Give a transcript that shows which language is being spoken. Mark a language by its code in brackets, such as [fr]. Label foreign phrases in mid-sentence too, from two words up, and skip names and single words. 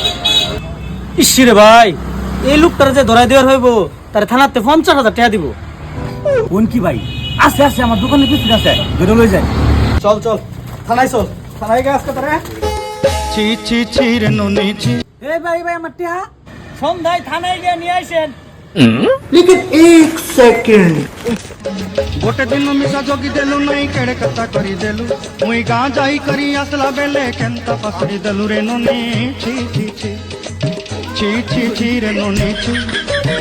[bn] ইসিরে ভাই, এই লোকটার যে ধরাই দেওয়ার হইব, তার থানাতে 50,000 টাকা দিব। কোন কি ভাই? আছে আছে, আমার দোকানের পিছনে আছে, ধরে লই যায়। চল চল থানায় চল, থানায় গিয়ে আজকে তারা [or] ଛି ଛି ଛି ରେ ନୁନି ଛି। [bn] এই ভাই ভাই আমার টিয়া সন্ধ্যায় থানায় গিয়ে নিয়ে আসেন। [or] ଗୋଟେ ଦିନ ମିଶା ଜଗି ଦେଲୁ ନାଇଁ କେଡ଼େ କଥା କରିଦେଲୁ ମୁଇଁ ଗାଁ ଯାଇ କରି ଆସିଲା ବେଲେ କେନ୍ତା ପକଡ଼ି ଦେଲୁ ରେ ନୁନି ଛି ଛି ଛି ଛି ଛି ଛି ରେ ନୁନି ଛି।